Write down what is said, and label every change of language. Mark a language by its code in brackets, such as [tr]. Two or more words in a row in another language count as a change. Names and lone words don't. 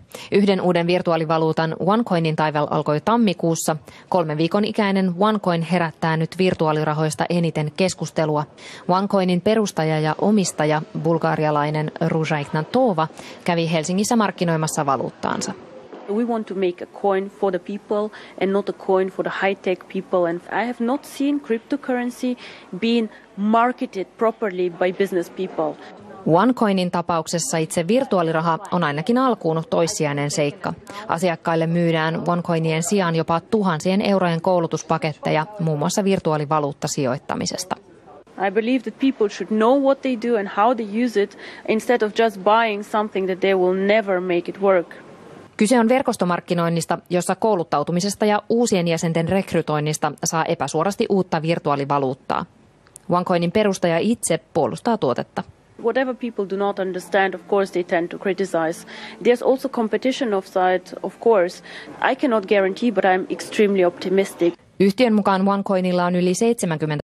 [fi] Yhden uuden virtuaalivaluutan OneCoinin taival alkoi tammikuussa. 3 viikon ikäinen OneCoin herättää nyt virtuaalirahoista eniten keskustelua. OneCoinin perustaja ja omistaja, bulgarialainen Ruža Ignatova, kävi Helsingissä markkinoimassa valuuttaansa. [en] We want to make a coin for the people and not a coin for the high-tech people. And I have not seen cryptocurrency being marketed properly by business people. [fi] OneCoinin tapauksessa itse virtuaaliraha on ainakin alkuun toissijainen seikka. Asiakkaille myydään OneCoinien sijaan jopa tuhansien eurojen koulutuspaketteja muun muassa virtuaalivaluuttasijoittamisesta. [en] I believe that people should know what they do and how they use it instead of just buying something that they will never make it work. [fi] Kyse on verkostomarkkinoinnista, jossa kouluttautumisesta ja uusien jäsenten rekrytoinnista saa epäsuorasti uutta virtuaalivaluuttaa. OneCoinin perustaja itse puolustaa tuotetta. [en] Whatever people do not understand, of course they tend to criticize. There's also competition offside, of course. I cannot guarantee, but I'm extremely optimistic. [fi] Yhtiön mukaan OneCoinilla on yli 70